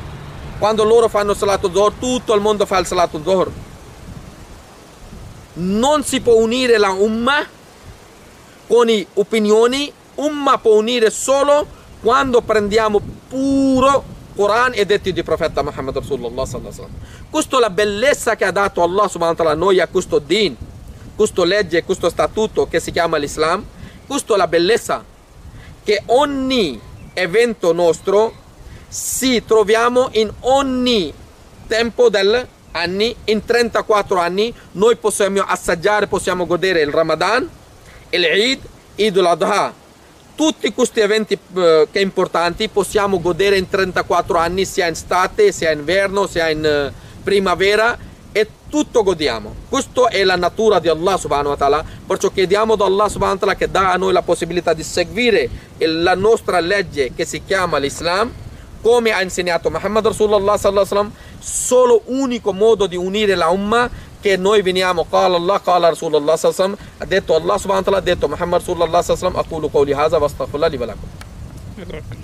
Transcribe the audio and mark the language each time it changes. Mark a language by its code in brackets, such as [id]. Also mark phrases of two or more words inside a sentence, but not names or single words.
[it] Quando loro fanno [ar] صلاة الظهر, [it] tutto il mondo fa il [ar] صلاة الظهر. [it] Non si può unire la Ummah con le opinioni. Ummah può unire solo quando prendiamo puro Quran e detti di profeta Muhammad [ar] رسول الله صلى الله عليه وسلم. [it] Questa è la bellezza che ha dato Allah [ar] سبحانه وتعالى [it] a noi, a questo din, questa legge, questo statuto che si chiama l'Islam. Questa è la bellezza, che ogni evento nostro si troviamo in ogni tempo degli anni. In 34 anni noi possiamo assaggiare, possiamo godere il Ramadan, l'Eid, Eid al-Adha. Tutti questi eventi che importanti possiamo godere in 34 anni, sia in estate, sia in inverno, sia in primavera, e tutto godiamo. Questa è la natura di Allah [ar] سبحانه وتعالى. [it] Perciò chiediamo da Allah [ar] سبحانه وتعالى [it] che dà a noi la possibilità di seguire la nostra legge che si chiama l'Islam, come ha insegnato Muhammad [ar] رسول الله صلى الله عليه وسلم. [it] Solo unico modo di unire la Ummah, che noi veniamo [ar] قال الله قال رسول الله صلى الله عليه وسلم, [it] ha detto Allah [ar] سبحانه وتعالى, [it] ha detto Muhammad [ar] رسول الله صلى الله عليه وسلم. أقول قولي هذا وأستغفر الله لي ولكم.